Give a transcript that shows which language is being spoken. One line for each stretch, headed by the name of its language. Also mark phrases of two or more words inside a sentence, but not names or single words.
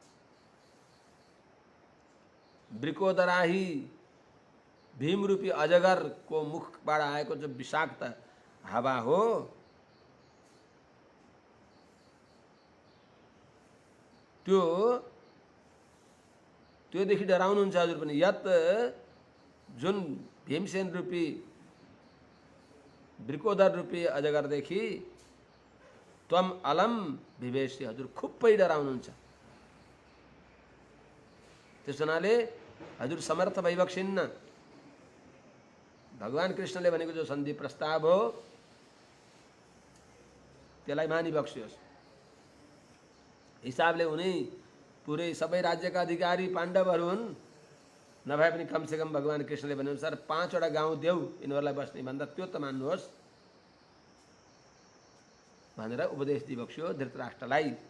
Nepali: वृकोदराही भीमरूपी अजगरको मुखबाट आएको जो विषाक्त हावा हो त्योदेखि डराउनुहुन्छ हजुर पनि। यत जुन भीमसेन रूपी वृकोदर रूपी अजगरदेखि
Sanskrit: त्वम अलम विवेशी
Nepali: हजुर खुबै डराउनुहुन्छ। त्यस हुनाले हजुर समर्थ भइबक्सिन्न। भगवान कृष्णले भनेको जो सन्धि प्रस्ताव हो त्यसलाई मानिबक्स्योस्। हिसाबले उनी पुरै सबै राज्यका अधिकारी पाण्डवहरू हुन्, नभए पनि कमसेकम भगवान कृष्णले भनेअनुसार 5 वटा गाउँ देऊ यिनीहरूलाई बस्ने भन्दा त्यो त मान्नुहोस् भनेर उपदेश दिइबक्स्यो धृतराष्ट्रलाई।